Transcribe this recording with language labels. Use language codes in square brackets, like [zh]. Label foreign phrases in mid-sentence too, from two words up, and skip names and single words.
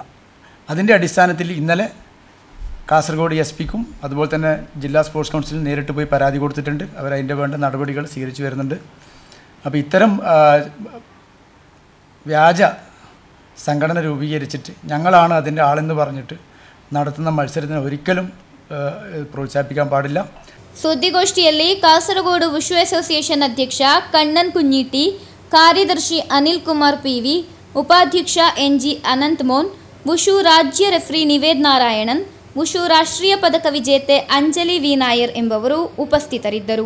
[ml] അതിൻ്റെ അടിസ്ഥാനത്തിൽ ഇന്നലെ കാസർഗോഡ് എസ്.പിക്കും അതുപോലെ തന്നെ ജില്ലാ സ്പോർട്സ് കൗൺസിലിൽ നേരിട്ട് പോയി പരാതി കൊടുത്തിട്ടുണ്ട്. അവരതിൻ്റെ വേണ്ട നടപടികൾ സ്വീകരിച്ചു വരുന്നുണ്ട്. അപ്പോൾ ഇത്തരം വ്യാജ സംഘടന രൂപീകരിച്ചിട്ട് ഞങ്ങളാണ് അതിൻ്റെ ആളെന്ന് പറഞ്ഞിട്ട് നടത്തുന്ന മത്സരത്തിന് ഒരിക്കലും പ്രോത്സാഹിപ്പിക്കാൻ പാടില്ല. [kn] ಸುದ್ದಿಗೋಷ್ಠಿಯಲ್ಲಿ ಕಾಸರಗೋಡು ವುಷು ಅಸೋಸಿಯೇಷನ್ ಅಧ್ಯಕ್ಷ ಕಣ್ಣನ್ ಕುഞ്ഞിಟಿ, ಕಾರ್ಯದರ್ಶಿ ಅನಿಲ್ ಕುಮಾರ್ ಪಿವಿ, ಉಪಾಧ್ಯಕ್ಷ ಎನ್ಜಿ ಅನಂತಮೋಹನ್, ವುಷು ರಾಜ್ಯ ರೆಫ್ರಿ ನಿವೇದ್ ನಾರಾಯಣನ್, ವುಷು ರಾಷ್ಟ್ರೀಯ ಪದಕ ವಿಜೇತೆ ಅಂಜಲಿ ವಿ ನಾಯರ್ ಎಂಬವರು ಉಪಸ್ಥಿತರಿದ್ದರು.